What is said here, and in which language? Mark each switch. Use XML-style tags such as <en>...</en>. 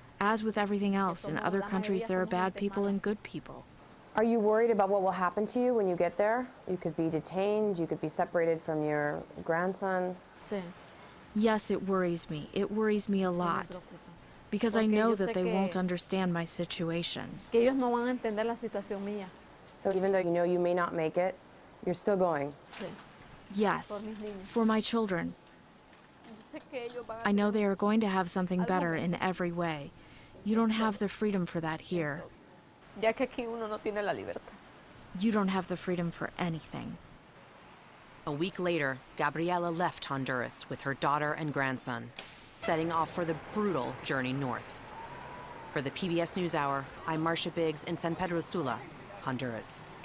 <en>As with everything else, in other countries there are bad people and good people. Are you worried about what will happen to you when you get there? You could be detained, you could be separated from your grandson.</en> <es>Sí.</es> <en>Yes, it worries me. It worries me a lot. Because I know that they won't understand my situation.</en> <es>Que ellos no van a entender la situación mía.</es> <en>So even though you know you may not make it, you're still going?</en> <es>Sí.</es> <en>Yes, for my children. I know they are going to have something better in every way. You don't have the freedom for that here.</en> <es>Ya que aquí uno no tiene la libertad.</es> <en>You don't have the freedom for anything. A week later, Gabriela left Honduras with her daughter and grandson, setting off for the brutal journey north. For the PBS NewsHour, I'm Marcia Biggs in San Pedro Sula, Honduras.</en>